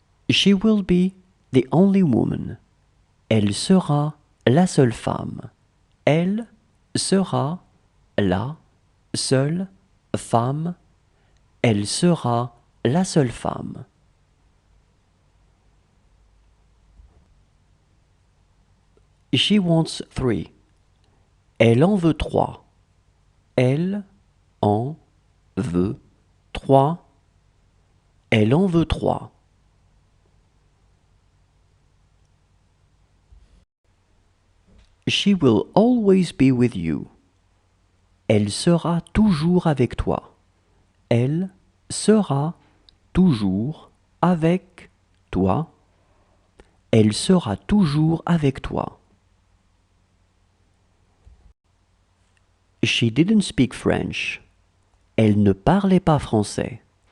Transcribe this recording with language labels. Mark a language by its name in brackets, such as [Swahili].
[English] She will be the only woman. [French] Elle sera la seule femme. Elle sera la seule femme. Elle sera la seule femme. [English] She wants 3. [French] Elle en veut 3. Elle en veut 3. Elle en veut 3. [English] She will always be with you. [French] Elle sera toujours avec toi. Elle sera toujours avec toi. Elle sera toujours avec toi. [English] She didn't speak French. [French] Elle ne parlait pas français.